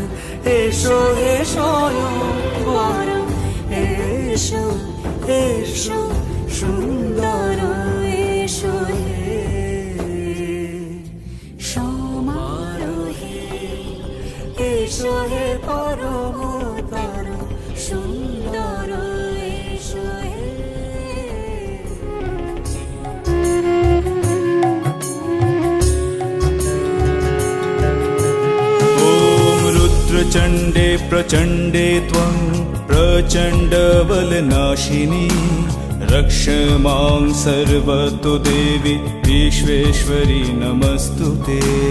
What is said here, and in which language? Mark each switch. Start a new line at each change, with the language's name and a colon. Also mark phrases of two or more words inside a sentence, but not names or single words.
Bangla: এসো হে স্বয়ং বর এসো এসো সুন্দর এসো হে। সমারোহে এসো হে পরমতর সুন্দর এসো হে।
Sanskrit: ॐ रुद्रचण्डे प्रचण्डे त्वं प्रचण्डबलनाशिनी रक्ष मां सर्वतो देवी विश्वेश्वरी नमस्तुते।